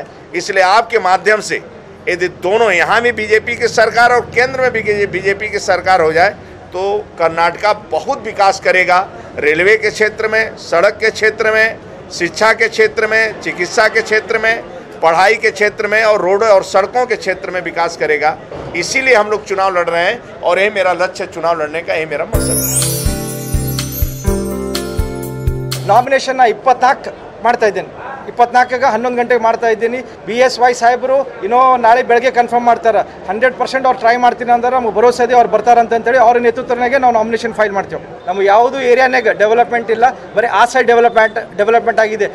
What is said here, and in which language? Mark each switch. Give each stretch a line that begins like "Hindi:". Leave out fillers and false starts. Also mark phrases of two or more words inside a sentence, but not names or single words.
Hindi: इसलिए आपके माध्यम से यदि दोनों, यहाँ भी बीजेपी की सरकार और केंद्र में भी बीजेपी की सरकार हो जाए तो कर्नाटका बहुत विकास करेगा। रेलवे के क्षेत्र में, सड़क के क्षेत्र में, शिक्षा के क्षेत्र में, चिकित्सा के क्षेत्र में, पढ़ाई के क्षेत्र में और रोड और सड़कों के क्षेत्र में विकास करेगा। इसीलिए हम लोग चुनाव लड़ रहे हैं और यही मेरा लक्ष्य है, चुनाव लड़ने का यही मेरा मकसद है।
Kannada: ನಾಮಿನೇಷನ್ನ 24 ಮಾಡ್ತಾ ಇದ್ದೀನಿ, 24ಗೆ 11 ಗಂಟೆಗೆ ಮಾಡ್ತಾ ಇದ್ದೀನಿ. BSY ಸಾಹೇಬರು ಇನ್ನೂ ನಾಳೆ ಬೆಳಗ್ಗೆ ಕನ್ಫರ್ಮ್ ಮಾಡ್ತಾರೆ. 100% ಅವ್ರು ಟ್ರೈ ಮಾಡ್ತೀನಿ ಅಂದ್ರೆ ನಮಗೆ ಭರೋಸೆ ಇದೆ ಅವ್ರು ಬರ್ತಾರಂತೇಳಿ ಅವ್ರ ನೇತೃತ್ವನಾಗೆ ನಾವು
English: nomination file
Kannada: ಮಾಡ್ತೇವೆ. ನಮಗೆ ಯಾವುದು ಏರಿಯಾನಾಗ ಡೆವಲಪ್ಮೆಂಟ್ ಇಲ್ಲ, ಬರೀ ಆ
English: side development
Kannada: ಆಗಿದೆ.